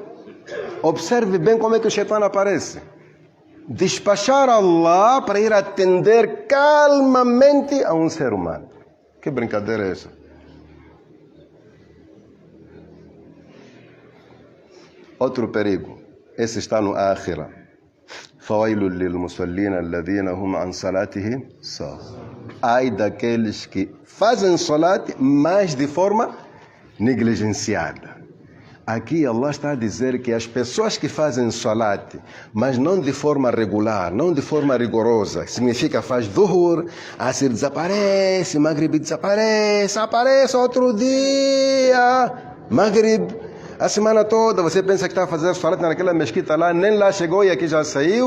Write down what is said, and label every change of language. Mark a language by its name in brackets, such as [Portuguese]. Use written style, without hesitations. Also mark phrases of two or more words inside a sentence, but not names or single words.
[Portuguese] Observe bem como é que o Shaitan aparece. Despachar Allah para ir atender calmamente a um ser humano. Que brincadeira é essa? Outro perigo. Esse está no Akhira. [Arabic] فَوَيْلٌ لِلْمُصَلِّينَ الَّذِينَ هُمْ عَنْ صَلَاتِهِمْ سَاهُونَ. [Portuguese] Ai daqueles que fazem salat, mas de forma negligenciada. Aqui Allah está a dizer que as pessoas que fazem salat, mas não de forma regular, não de forma rigorosa, significa faz dhuhr, asr desaparece, maghrib desaparece, aparece outro dia, maghrib, a semana toda você pensa que está a fazer salat naquela mesquita lá, nem lá chegou e aqui já saiu.